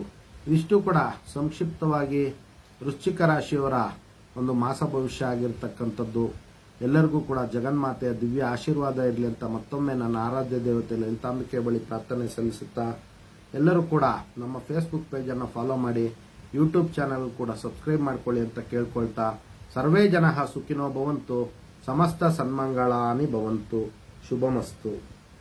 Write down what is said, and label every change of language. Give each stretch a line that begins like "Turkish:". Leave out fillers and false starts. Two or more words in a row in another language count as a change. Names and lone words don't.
Kannada: ಇದಿಷ್ಟು ಕೂಡ ಸಂಕ್ಷಿಪ್ತವಾಗಿ ವೃಶ್ಚಿಕ ರಾಶಿಯವರ ಒಂದು ಮಾಸ ಭವಿಷ್ಯ ಆಗಿರ್ತಕ್ಕಂಥದ್ದು. ಎಲ್ಲರಿಗೂ ಕೂಡ ಜಗನ್ಮಾತೆಯ ದಿವ್ಯ ಆಶೀರ್ವಾದ ಇರಲಿ ಅಂತ ಮತ್ತೊಮ್ಮೆ ನನ್ನ ಆರಾಧ್ಯ ದೇವತೆ ಲಲಿತಾಂಬಿಕೆ ಬಳಿ ಪ್ರಾರ್ಥನೆ ಸಲ್ಲಿಸುತ್ತಾ, ಎಲ್ಲರೂ ಕೂಡ ನಮ್ಮ ಫೇಸ್ಬುಕ್ ಪೇಜನ್ನು ಫಾಲೋ ಮಾಡಿ, ಯೂಟ್ಯೂಬ್ ಚಾನಲ್ ಕೂಡ ಸಬ್ಸ್ಕ್ರೈಬ್ ಮಾಡ್ಕೊಳ್ಳಿ ಅಂತ ಕೇಳ್ಕೊಳ್ತಾ,
Sanskrit: ಸರ್ವೇ ಜನಃ ಸುಖಿನೋ ಭವಂತು, ಸಮಸ್ತ ಸನ್ಮಂಗಳಾನಿ ಭವಂತು, ಶುಭಮಸ್ತು.